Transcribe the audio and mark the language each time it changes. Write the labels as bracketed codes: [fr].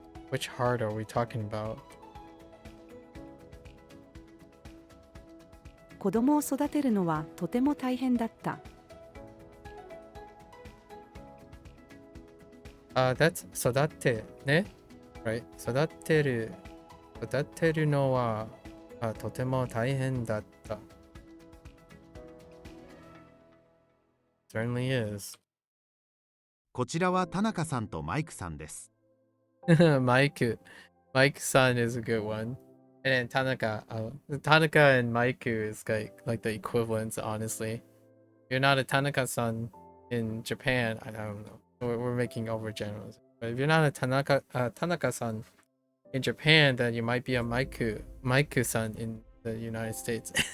[en] Which heart are we talking about? [ja] 子供を育てるのはとても大変だった。 [en] That's 育てね right? [ja] 育てるのはとても大変だった。 [en] Certainly is. [ja] こちらは田中さんとマイクさんです。 [en] Maiku. Mike-san is a good one. And then Tanaka. Tanaka and Maiku is like the equivalents, honestly. You're not a Tanaka-san in Japan. I don't know. We're making overgenerals. But if you're not a Tanaka-san in Japan, then you might be a Maiku-san in the United States.